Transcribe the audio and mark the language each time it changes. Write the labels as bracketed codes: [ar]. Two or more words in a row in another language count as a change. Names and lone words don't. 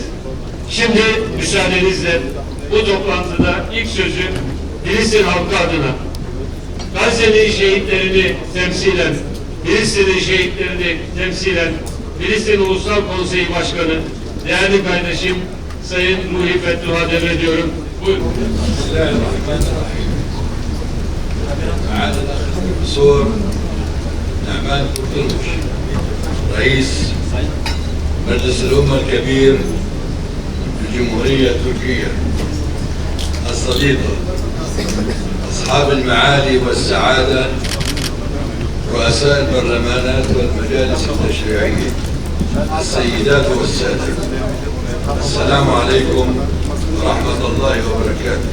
[tr] Şimdi müsaadenizle bu toplantıda ilk sözü Filistin halkı adına, Gazze'nin şehitlerini temsilen, Filistin'in şehitlerini temsilen Filistin Ulusal Konseyi Başkanı, değerli kardeşim Sayın Ruhi Fethullah'a devrediyorum. Buyurun. [ar] معالي الأخ البروفيسور نعمان قرطلبش رئيس مجلس الأمة الكبير في الجمهورية التركية، الصديقة، أصحاب المعالي والسعادة، رؤساء البرلمانات والمجالس التشريعية، السيدات والسادة، السلام عليكم ورحمة الله وبركاته.